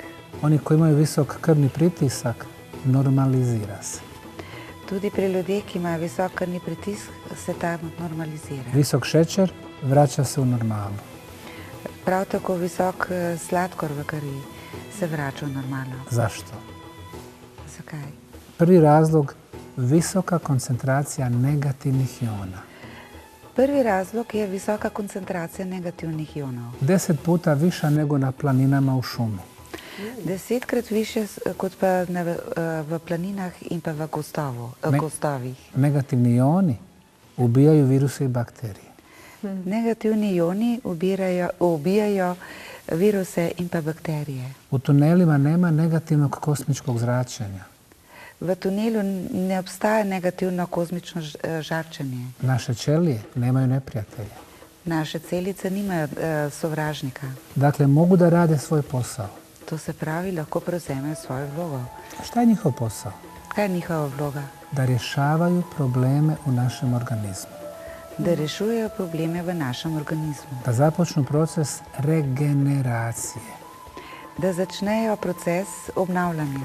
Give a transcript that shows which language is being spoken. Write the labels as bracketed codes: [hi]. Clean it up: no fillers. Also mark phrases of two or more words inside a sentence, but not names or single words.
[bs] Oni koji imaju visok krvni pritisak, normalizira se. [sl] Tudi pri ljudeh, ki imajo visok krvni pritisk, se ta normalizira. [bs] Visok šećer vraća se u normalu. [sl] Prav tako visok sladkor v krvi se vrača v normalno. [bs] Zašto? [sl] Zakaj? [bs] Prvi razlog, visoka koncentracija negativnih iona. [sl] Prvi razlog je visoka koncentracija negativnih ionov. [bs] 10 puta viša nego na planinama u šumi. [sl] 10-krat više kot pa v planinah in pa v gostovih. [bs] Negativni ioni ubijaju viruse i bakterije. [sl] Negativni ioni ubijajo viruse in pa bakterije. [bs] U tunelima nema negativnog kosmičkog zračenja. [sl] V tunelu ne obstaja negativno kozmično žarčenje. [bs] Naše ćelije nemaju neprijatelja. [sl] Naše celice nimajo sovražnika. [bs] Dakle, mogu da rade svoj posao. [sl] To se pravi, lahko prevzamejo svojo vlogo. [bs] Šta je njihov posao? [sl] Kaj je njihova vloga? [bs] Da rješavaju probleme u našem organizmu. [sl] Da rešujejo probleme v našem organizmu. [bs] Da započnu proces regeneracije. [sl] Da začnejo proces obnavljanja.